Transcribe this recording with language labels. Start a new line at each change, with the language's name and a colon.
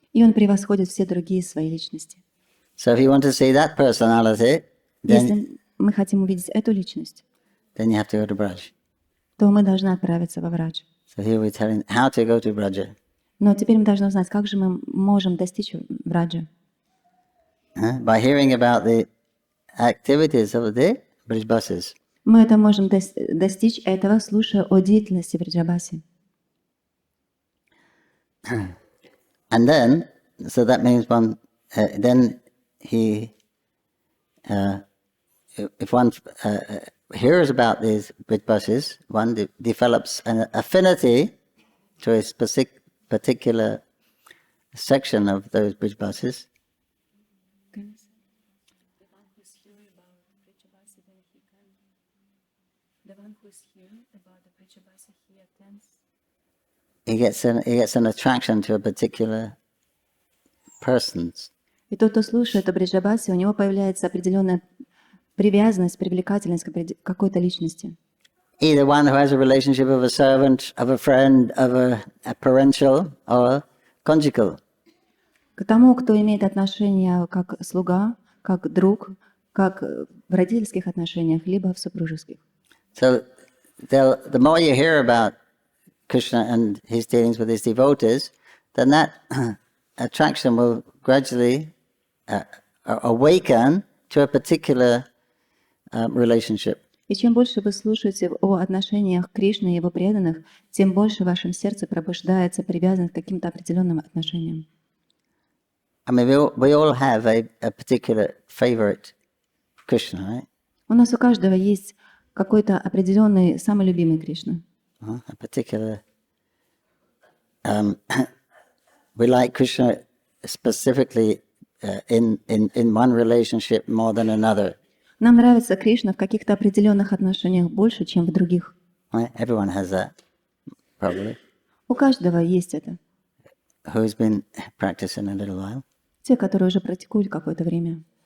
Russian: И он превосходит все другие свои личности.
English: So if you want to see that personality,
Russian: Если мы хотим увидеть эту личность,
English: then you have to go to Braj.
Russian: то мы должны отправиться во Врадж.
English: So here we're telling how to go to Braja.
Russian: Но теперь мы должны узнать, как же мы можем достичь Враджа.
English: By hearing about the activities of the Braj buses.
Russian: Мы это можем достичь этого, слушая о деятельности Враджабаси.
English: And then, so that means then if one hears about these Braj buses, one develops an affinity to a particular section of those Braj buses. He gets an attraction to a particular persons.
Russian: И тот, кто слушает о Бриджабасе, у него появляется определенная привязанность, привлекательность к какой-то личности.
English: Either one who has a relationship of a servant, of a friend, of a parental or conjugal.
Russian: К тому, кто имеет отношения как слуга, как друг, как в родительских отношениях, либо в супружеских.
English: So the more you hear about Krishna and his dealings with his devotees, then that attraction will gradually awaken to a particular relationship.
Russian: И чем больше вы слушаете о отношениях Кришны и его преданных, тем больше в вашем сердце пробуждается привязанность к каким-то определенным отношениям.
English: I mean, we all have a particular favorite Krishna, right?
Russian: У нас у каждого есть какой-то определенный, самый любимый Кришна.
English: A particular. We like Krishna specifically in one relationship more than another.
Russian: Нам нравится Кришна в каких-то определенных отношениях больше, чем в других.
English: Right? Everyone has that, probably.
Russian: У каждого есть это.
English: Who's been practicing a little while.
Russian: Те, которые уже практикуют какое-то время.